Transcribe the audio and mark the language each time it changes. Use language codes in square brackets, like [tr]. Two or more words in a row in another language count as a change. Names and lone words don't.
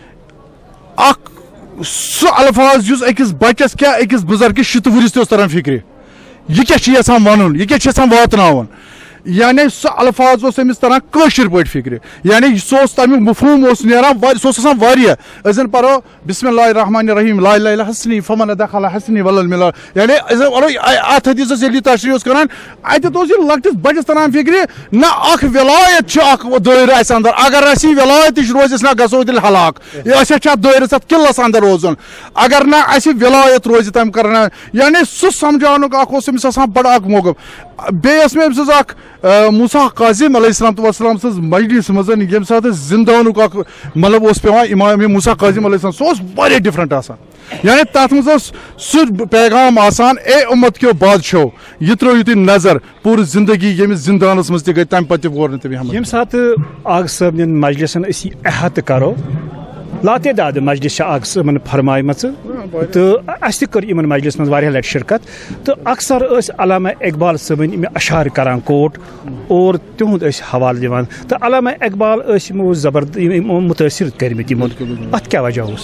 [ks] اکھ سُہ الفاظ یُس أکِس بچس کیٛاہ أکِس بُزرگس شِتہٕ ؤرِس تہِ اوس تران فِکرِ یہِ کیٛاہ چھُ یژھان ونُن یہِ کیٛاہ چھُ یژھان واتناوُن یعنی سُہ الفاظ اوس أمِس تران کٲشِر پٲٹھۍ فِکرِ یعنی سُہ اوس تمیُک مفہوٗم اوس نیران سُہ اوس آسان واریاہ أسۍ زن پرو [ar] بسم اللہ الرحمن الرحیم لا اله الا حسنی فمن دخل حسنی ولل ملا [ks] یعنی أسۍ زن پرو اتھ حدیثس ییٚلہِ یہِ تشریح اوس کران اتٮ۪تھ اوس یہِ لۄکٹِس بچس تران فِکرِ نہ اکھ ولایت چھِ اکھ دٲیرٕ اسہِ انٛدر اگر اسہِ یہِ ولایتٕچ روزِ أسۍ نہ گژھو تیٚلہِ ہلاک أسۍ چھِ اتھ دٲیرس اتھ قلعس انٛدر روزُن اگر نہ اسہِ ولایت روزِ تمہِ کران یعنی سُہ سمجھاونُک اکھ اوس أمِس آسان بڑٕ اکھ موقف بیٚیہِ ٲس مےٚ أمۍ سٕنٛز اکھ موسیٰ کاظم [ar] علیہ السلام وسلام [ks] سٕنٛز مجلس منٛز ییٚمہِ ساتہٕ أسۍ زندانُک اکھ مطلب اوس پیوان امام موسیٰ کاظم [ar] علیہ السلام [ks] سُہ اوس واریاہ ڈفرنٹ آسان یعنی تتھ منٛز اوس سُہ پیغام آسان اے اُمت کیو بادشاہو یہِ ترٲیِو تُہۍ نظر پوٗرٕ زندگی ییٚمِس زندانس منٛز تہِ گٔے تمہِ پتہٕ تہِ وور نہٕ تٔمۍ حمد ییٚمہِ ساتہٕ آغا صٲبنٮ۪ن مجلسن أسۍ یہِ احاطہٕ کرو لاتعداد مجلس چھِ آغا صٲبن فرمایمژٕ تہٕ اَسہِ تہِ کٔر یِمن مجلس منٛز واریاہ لٹہِ شرکت تہٕ اکثر ٲسۍ علامہ اقبال صٲبٕنۍ یِم اشعار کران کوٹ اور تِہُنٛد ٲسۍ حوالہٕ دِوان تہٕ علامہ اقبال ٲسۍ یِمو یِمو مُتٲثر کٔرمٕتۍ یِمو اتھ کیٛاہ وجہ اوس